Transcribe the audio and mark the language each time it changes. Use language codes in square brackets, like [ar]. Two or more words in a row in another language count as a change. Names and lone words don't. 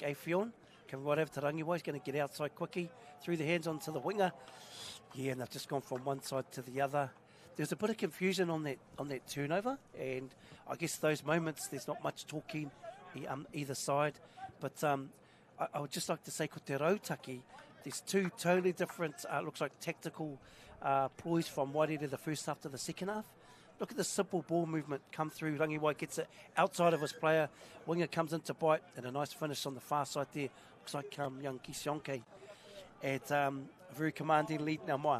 [en] Afion coming right over to Rangiwai. He's going to get outside quickly through the hands onto the winger. Yeah, and they've just gone from one side to the other. There's a bit of confusion on that turnover, and I guess those moments there's not much talking either side. But I would just like to say, [mi] ko te rautaki, [en] there's two totally different, looks like tactical ploys from Wairere the first half to the second half. Look at the simple ball movement come through. Rangiwai gets it outside of his player. Winger comes in to bite, and a nice finish on the far side there. Looks like young Kisionke at a very commanding lead now, Maya.